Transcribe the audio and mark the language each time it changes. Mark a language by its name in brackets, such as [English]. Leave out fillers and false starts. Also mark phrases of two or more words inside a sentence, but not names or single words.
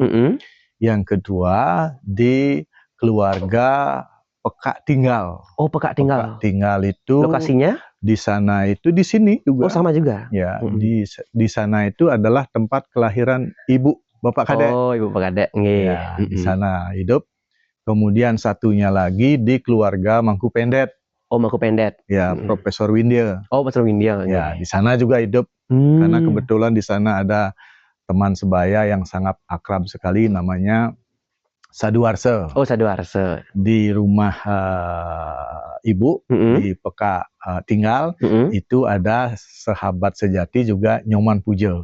[Indonesian] Yang kedua di keluarga Pekak Tinggal. Oh, Pekak Tinggal. Pekak Tinggal itu lokasinya? Di sana itu di sini juga. Oh, sama juga. Ya, di sana itu adalah tempat kelahiran ibu Bapak Kadek. Oh, ibu Bapak Kadek. Ya, di sana hidup. Kemudian satunya lagi di keluarga Mangku Pendet. Oh, Mangku Pendet. Ya, Profesor Windya. Oh, Profesor Windya. Ya, di sana juga hidup. Karena kebetulan di sana ada teman sebaya yang sangat akrab sekali namanya Saduarse. Oh, Saduarse. Di rumah ibu di Pekak Tinggal itu ada sahabat sejati juga Nyoman Pujo.